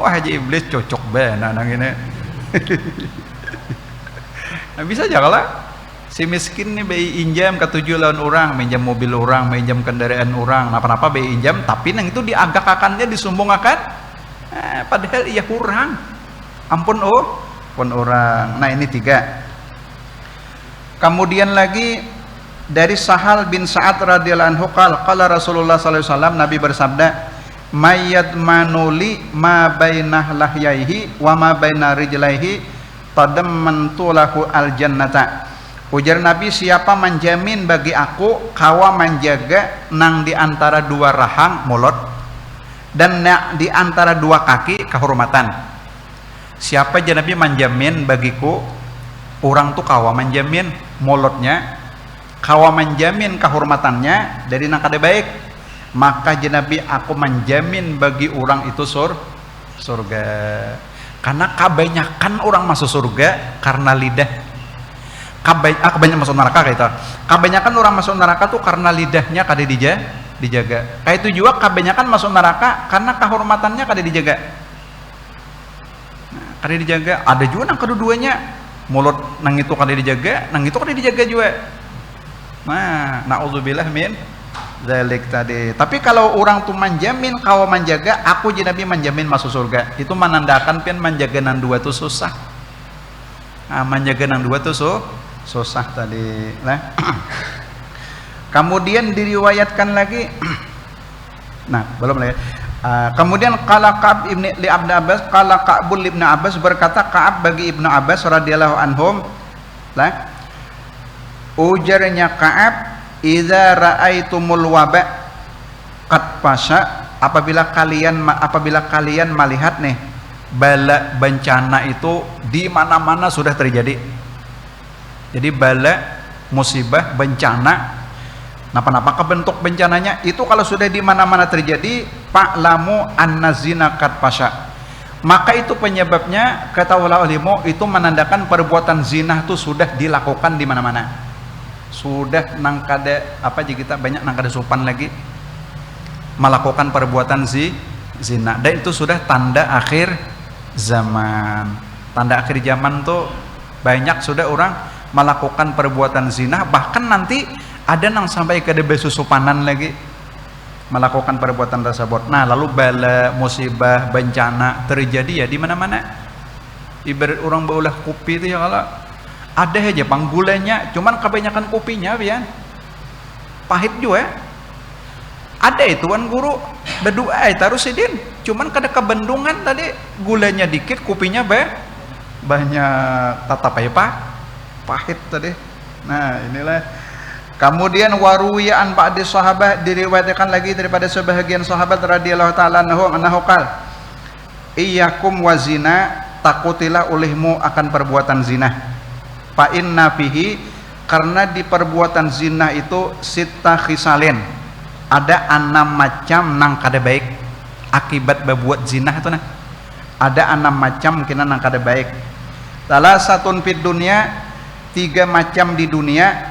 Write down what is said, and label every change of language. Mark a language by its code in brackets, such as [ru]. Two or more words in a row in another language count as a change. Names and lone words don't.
[bjn] Wah haji iblis cocok banget nang ini. Nah, bisa aja kalau si miskin nih bayi injam ketujuh lawan orang, minjam mobil orang, minjam kendaraan orang, apa-apa bayi injam, tapi nang itu diagak-akannya disumbung-akan, padahal ia kurang. Ampun pun orang. Nah ini 3. Kemudian lagi dari [ar] Sahal bin Sa'ad رضي الله عنه قال رسول الله صلى الله عليه وسلم, [bjn] Nabi bersabda, [ar] من يضمن لي ما بين لحييه وما بين رجليه تضمنت له الجنة. [bjn] Ujar Nabi, siapa menjamin bagi aku kawa menjaga nang di antara 2 rahang mulut dan di antara 2 kaki kehormatan. Siapa aja Nabi menjamin bagiku, orang tuh kawa menjamin mulutnya, kawa menjamin kehormatannya dari nang kada baik, maka Nabi aku menjamin bagi orang itu surga. Karena kebanyakan orang masuk surga karena lidah. Kebanyakan masuk neraka kayak itu. Kebanyakan orang masuk neraka tuh karena lidahnya kada dijaga. Kayak itu juga kebanyakan masuk neraka karena kehormatannya kada dijaga. Nah, kada dijaga. Ada juga nang kedua-duanya, mulut nang itu kada dijaga, nang itu kada dijaga juga. Nah, [ar] نعوذ بالله من ذلك [bjn] tadi. Tapi kalau orang tuh menjamin kawa menjaga, aku jadi Nabi menjamin masuk surga. Itu menandakan pian menjaga nang 2 tuh susah. Nah, menjaga nang 2 tuh susah tadi. Nah. Kemudian diriwayatkan lagi. Nah, belum lagi. Kemudian qala Ka'ab ibn li Ibnu Abbas, qala Ka'bul ibn Abbas, berkata Ka'ab bagi Ibnu Abbas [ar] رضي الله عنهم, [bjn] lah. [ar] Ujarnya Ka'ab, إذا رأيتم الوباء قد فشا, [bjn] apabila kalian melihat nih bala bencana itu di mana-mana sudah terjadi. Jadi bala, musibah, bencana, napa-napa bentuk bencananya itu kalau sudah di mana-mana terjadi, [ar] فاعلموا أن الزنا قد فشا. [bjn] Maka itu penyebabnya, ketahuilah olehmu, itu menandakan perbuatan zina itu sudah dilakukan di mana-mana. Sudah nang kada apa jika kita banyak nang kada sopan lagi melakukan perbuatan zina, dan itu sudah tanda akhir zaman. Tanda akhir zaman tuh banyak sudah orang melakukan perbuatan zina, bahkan nanti ada nang sampai kada besusupanan lagi melakukan perbuatan tersebut. Nah, lalu bala, musibah, bencana terjadi ya di mana-mana. Ibarat orang baulah kopi itu ya, kalau ada aja panggulanya, cuman kebanyakan kopinya pian pahit juga. Ada itu kan guru berdoa taruh sidin, cuman kada kebendungan tadi, gulanya dikit, kopinya banyak, tatap aja pahit tadi. Nah, inilah. Kemudian [ar] وروي بعض الصحابة, [bjn] diriwayatkan lagi daripada sebahagian sahabat [ar] رضي الله تعالى عنه قال إياكم والزنا, [bjn] takutilah olehmu akan perbuatan zina. [ar] فإن فيه, [bjn] karena di perbuatan zina itu [ar] ست خصال, [bjn] ada 6 macam nang kada baik akibat berbuat zina itu nah. Ada 6 macam kena nang kada baik. Salah satun [ar] في الدنيا, [bjn] 3 macam di dunia.